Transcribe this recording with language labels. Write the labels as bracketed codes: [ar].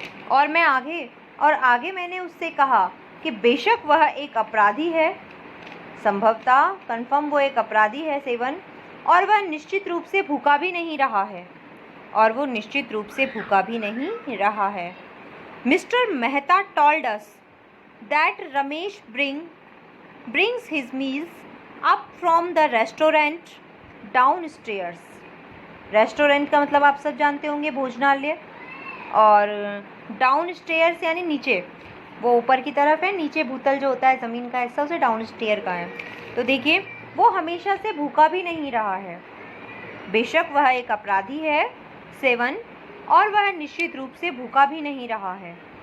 [hi] और आगे मैंने उससे कहा कि बेशक वह एक अपराधी है, संभवतः कन्फर्म वो एक अपराधी है 7, और वह निश्चित रूप से भूखा भी नहीं रहा है, और वो निश्चित रूप से भूखा भी नहीं रहा है। [en] Mister Mehta told us that Ramesh brings his meals up from the restaurant downstairs। [hi] Restaurant का मतलब आप सब जानते होंगे, भोजनालय, और डाउन स्टेयर्स यानी नीचे, वो ऊपर की तरफ है, नीचे भूतल जो होता है ज़मीन का हिस्सा उसे डाउन स्टेयर का है। तो देखिए, वो हमेशा से भूखा भी नहीं रहा है, बेशक वह एक अपराधी है 7, और वह निश्चित रूप से भूखा भी नहीं रहा है।